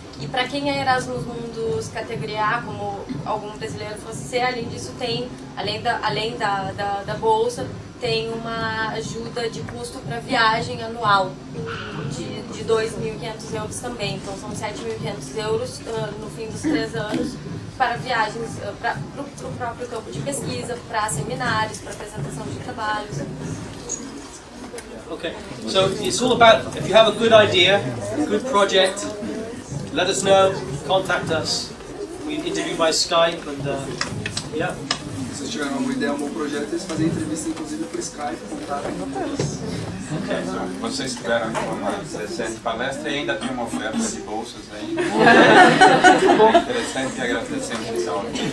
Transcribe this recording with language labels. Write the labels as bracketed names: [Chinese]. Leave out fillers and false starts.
[Portuguese] E para quem é Erasmus Mundus categoria A, como algum brasileiro fosse ser, além disso tem, além da bolsa, tem uma ajuda de custo para viagem anual de 2.500 euros também. Então são 7.500 euros no fim dos 3 anos para viagens para o próprio campo de pesquisa, para seminários, para apresentação de trabalhos. [English] Okay, so it's all about, if you have a good idea, a good project, let us know, contact us. We interview by Skype and yeah. [Portuguese] Se vocês tiverem uma boa ideia, um bom projeto, eles fazem entrevista inclusive por Skype, contato. Então, vocês tiveram uma excelente palestra e ainda tem uma oferta de bolsas aí. É interessante e agradecemos então.